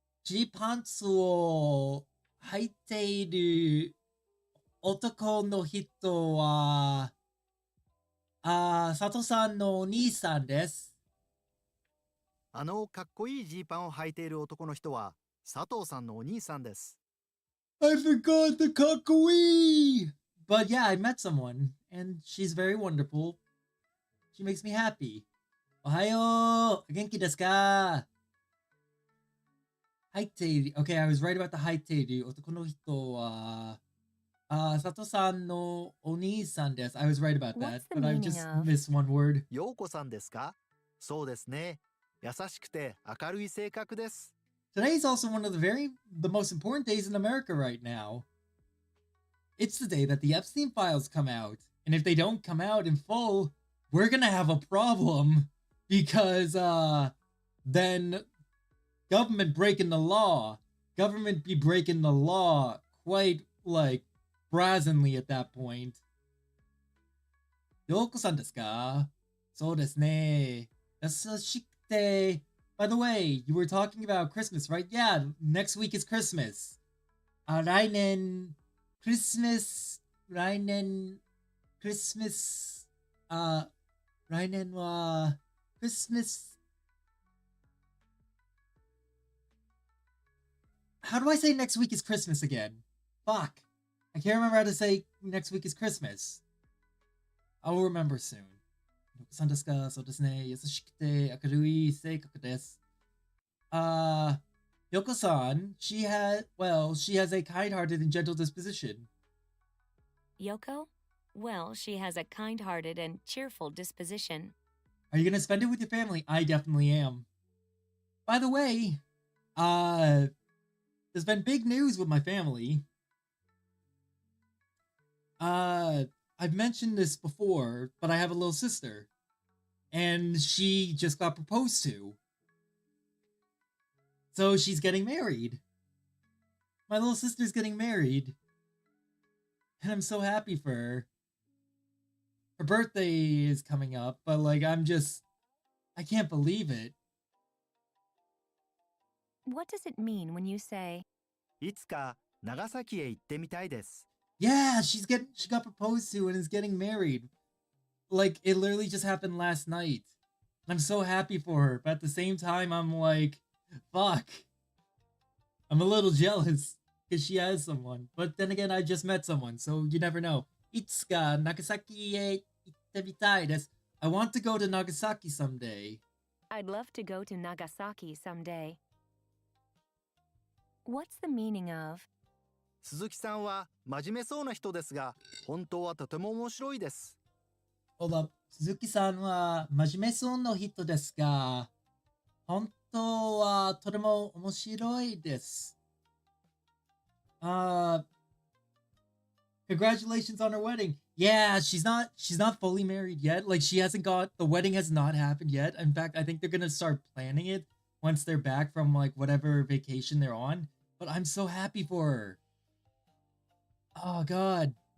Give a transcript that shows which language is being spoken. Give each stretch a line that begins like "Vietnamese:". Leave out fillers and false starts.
Japanese: G パンツを履いている男の人は、佐藤さんのお兄さんです。かっこいいジーパンを履いている男の人は、佐藤さんのお兄さんです。
English: I forgot the かっこいい! But yeah, I met someone, and she's very wonderful. She makes me happy.
Japanese: おはよう! 元気ですか? 入っている。
English: Okay, I was right about the
Japanese: 入っている男の人は、佐藤さんのお兄さんです。
English: I was right about that, but I just missed one word.
Japanese: 陽子さんですか?そうですね。優しくて明るい性格です。
English: Today is also one of the most important days in America right now. It's the day that the Epstein files come out. And if they don't come out in full, we're gonna have a problem. Because, then government breaking the law. Government be breaking the law quite like, brazenly at that point.
Japanese: Yoko-san desu ka? So desu ne. Yasashikute.
English: By the way, you were talking about Christmas, right? Yeah, next week is Christmas.
Japanese: 来年 Christmas 来年 Christmas 来年は Christmas.
English: How do I say next week is Christmas again? Fuck. I can't remember how to say next week is Christmas. I'll remember soon.
Japanese: さんですか？そうですね。優しくて明るい性格です。
English: Yoko-san, she has a kind-hearted and gentle disposition. Yoko? Well, she has a kind-hearted and cheerful disposition. Are you gonna spend it with your family? I definitely am. By the way, there's been big news with my family. I've mentioned this before, but I have a little sister. And she just got proposed to. So she's getting married. My little sister's getting married. And I'm so happy for her. Her birthday is coming up, but like, I can't believe it. What does it mean when you say,
Japanese: いつか長崎へ行ってみたいです。
English: Yeah, she got proposed to and is getting married. Like, it literally just happened last night. I'm so happy for her, but at the same time, I'm like, fuck. I'm a little jealous because she has someone. But then again, I just met someone, so you never know.
Japanese: Itsuka Nagasaki e itte mitai desu.
English: I want to go to Nagasaki someday. I'd love to go to Nagasaki someday? What's the meaning of,
Japanese: 鈴木さんは真面目そうな人ですが、本当はとても面白いです。
English: Hold up.
Japanese: Suzuki-san wa majimeそうな人ですが、本当はとても面白いです。
English: Congratulations on her wedding. Yeah, she's not fully married yet. Like, the wedding has not happened yet. In fact, I think they're gonna start planning it once they're back from like whatever vacation they're on. But I'm so happy for her. Oh god.